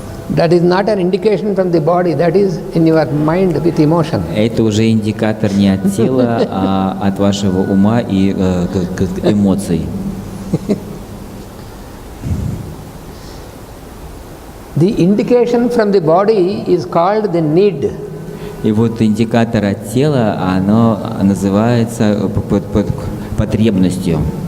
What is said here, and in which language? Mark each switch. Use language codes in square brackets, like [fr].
[en] that is not an indication from the body, that is in your mind with emotion. [ru] это уже индикатор не от тела, а от вашего ума и эмоций. [en] The indication from the body is called the need. [ru] И вот индикатор от тела, оно называется потребностью.